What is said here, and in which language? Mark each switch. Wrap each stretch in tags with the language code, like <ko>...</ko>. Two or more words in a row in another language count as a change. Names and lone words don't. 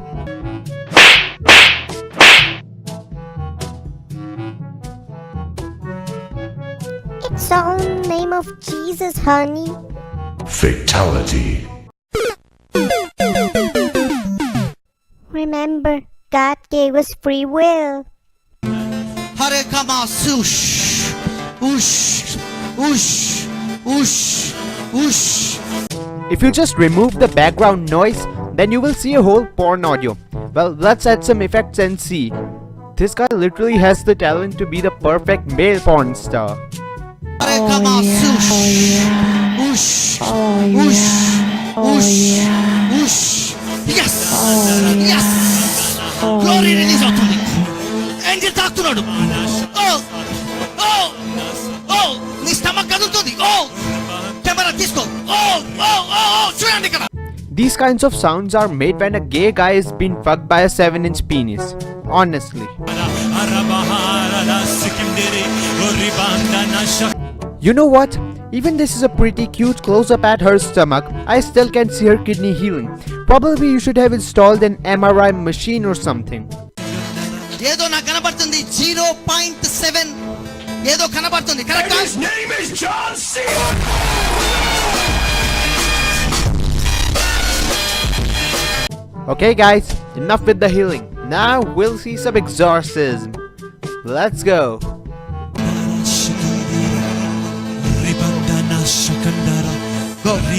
<en>It's all in the name of Jesus, honey. Fatality. Remember, God gave us free will. Hare kama sush ush ush ush ush. If you just remove the background noise, then you will see a whole porn audio. Well, let's add some effects and see. This guy literally has the talent to be the perfect male porn star. Hare kama sush ush ush ush ush. Yes yes glory release అవుతుంది.</en> <te>ఏంజెల్ తాకుతున్నాడు. ఓ నీ స్టమక్ కదులుతుంది. కెమెరా తీసుకో. చూడండి ఇక్కడ.</te> <en>These kinds of sounds are made when a gay guy is being fucked by a 7-inch penis. Honestly. You know what? Even this is a pretty cute close-up at her stomach. I still can see her kidney healing. Probably you should have installed an MRI machine or something.</en> <te>ఏదో నాకు కనబడుతుంది 0.7 ఏదో కనబడుతుంది కరెక్టా?</te> <en>His name is John C. Okay guys, enough with the healing. Now we'll see some exorcism. Let's go. Go.</en>